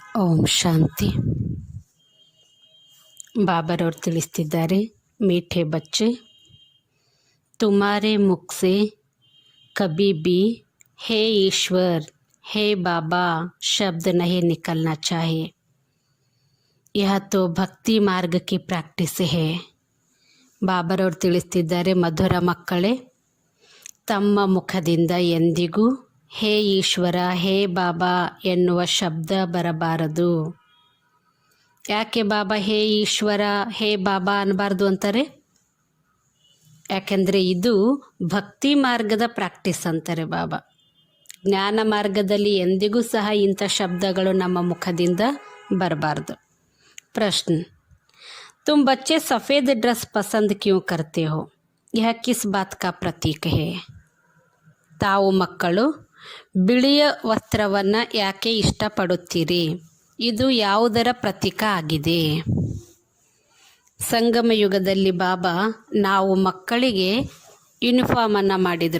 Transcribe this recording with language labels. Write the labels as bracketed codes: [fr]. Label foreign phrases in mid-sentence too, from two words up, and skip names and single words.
[kn] ಓಂ ಶಾಂತಿ. ಬಾಬರವ್ರು ತಿಳಿಸ್ತಿದ್ದಾರೆ, [hi] मीठे बच्चे, तुम्हारे मुख से कभी भी हे ईश्वर, हे बाबा शब्द नहीं निकलना चाहिए. यह तो भक्ति मार्ग की ಪ್ರಾಕ್ಟೀಸ್ है. [kn] ಬಾಬರವ್ರು ತಿಳಿಸ್ತಿದ್ದಾರೆ, ಮಧುರ ಮಕ್ಕಳೇ, ತಮ್ಮ ಮುಖದಿಂದ ಎಂದಿಗೂ ಹೇ ಈಶ್ವರ, ಹೇ ಬಾಬಾ ಎನ್ನುವ ಶಬ್ದ ಬರಬಾರದು. ಯಾಕೆ ಬಾಬಾ ಹೇ ಈಶ್ವರ, ಹೇ ಬಾಬಾ ಅನ್ನಬಾರ್ದು ಅಂತಾರೆ? ಯಾಕೆಂದರೆ ಇದು ಭಕ್ತಿ ಮಾರ್ಗದ ಪ್ರಾಕ್ಟೀಸ್ ಅಂತಾರೆ ಬಾಬಾ. ಜ್ಞಾನ ಮಾರ್ಗದಲ್ಲಿ ಎಂದಿಗೂ ಸಹ ಇಂಥ ಶಬ್ದಗಳು ನಮ್ಮ ಮುಖದಿಂದ ಬರಬಾರ್ದು. ಪ್ರಶ್ನೆ, [hi] तुम बच्चे सफ़ेद ड्रेस पसंद क्यों करते हो? यह किस बात का प्रतीक है? [kn] ತಾವು ಮಕ್ಕಳು ಬಿಳಿಯ ವಸ್ತ್ರವನ್ನು ಯಾಕೆ ಇಷ್ಟಪಡುತ್ತೀರಿ? ಇದು ಯಾವುದರ ಪ್ರತೀಕ ಆಗಿದೆ? ಸಂಗಮ ಯುಗದಲ್ಲಿ ಬಾಬಾ ನಾವು ಮಕ್ಕಳಿಗೆ ಯೂನಿಫಾರ್ಮನ್ನು ಮಾಡಿದರು.